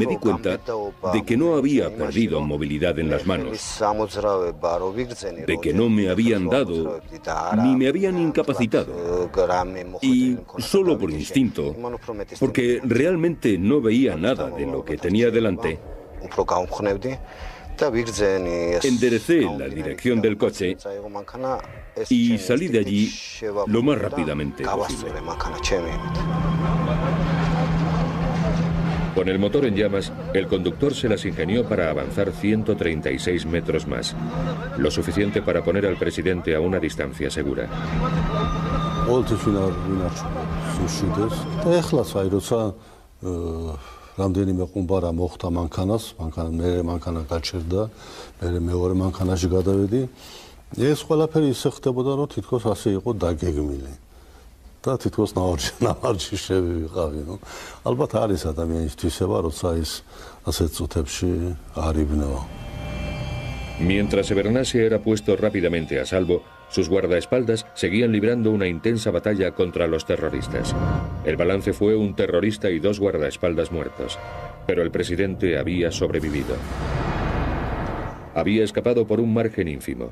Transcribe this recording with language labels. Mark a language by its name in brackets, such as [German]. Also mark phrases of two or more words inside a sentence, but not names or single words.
[Spanish] di cuenta de que no había perdido movilidad en las manos, de que no me habían dado ni me habían incapacitado, y solo por instinto, porque realmente no veía nada de lo que tenía delante, enderecé la dirección del coche y salí de allí lo más rápidamente posible. Con el motor en llamas, el conductor se las ingenió para avanzar 136 metros más, lo suficiente para poner al presidente a una distancia segura. [Georgian] რამდენიმე ყუმბარა მოხდა მანქანას, მანქანა გაჩერდა, მე მეორე მანქანაში გადავედი. ეს ყველაფერი ისე ხდებოდა, რომ თითქოს ასე იყო დაგეგმილი. და თითქოს ნავარჯი შევიყავი, ნუ. ალბათ არის ადამიანის თვისება, როცა ის ასეთ წუთებში არიბნევა. [Spanish] Mientras Shevardnadze era puesto rápidamente a salvo, sus guardaespaldas seguían librando una intensa batalla contra los terroristas. El balance fue un terrorista y 2 guardaespaldas muertos, pero el presidente había sobrevivido. Había escapado por un margen ínfimo.